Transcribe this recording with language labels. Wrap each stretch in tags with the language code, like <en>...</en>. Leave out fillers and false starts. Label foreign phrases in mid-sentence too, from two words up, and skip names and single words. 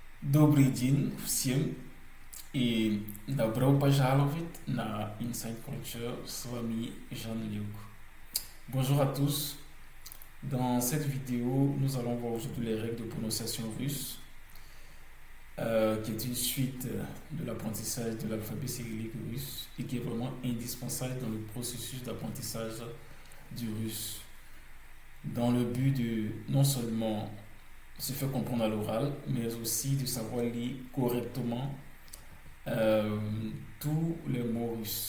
<ru>добрый день всем и добро пожаловать на Inside Culture, с вами Jean Liuk.</ru> <fr>Bonjour à tous. Dans cette vidéo, nous allons voir aujourd'hui les règles de prononciation russe, qui est une suite de l'apprentissage de l'alphabet cyrillique russe et qui est vraiment indispensable dans le processus d'apprentissage du russe, dans le but de non seulement se faire comprendre à l'oral, mais aussi de savoir lire correctement tous les mots russes.</fr>